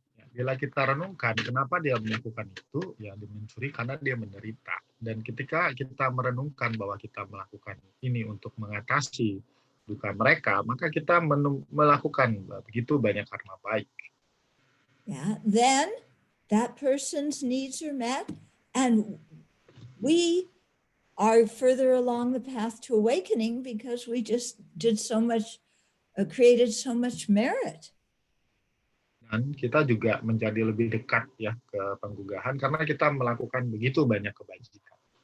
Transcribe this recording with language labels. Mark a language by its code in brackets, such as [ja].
[id] Bila kita renungkan kenapa dia melakukan itu, ya dia mencuri karena dia menderita. Dan ketika kita merenungkan bahwa kita melakukan ini untuk mengatasi duka mereka, maka kita melakukan begitu banyak karma baik. [en] Yeah, then that person's needs are met, and we are further along the path to awakening because we just did so much, created so much merit. [id] Dan kita juga menjadi lebih dekat ya ke penggugahan karena kita melakukan begitu banyak kebajikan.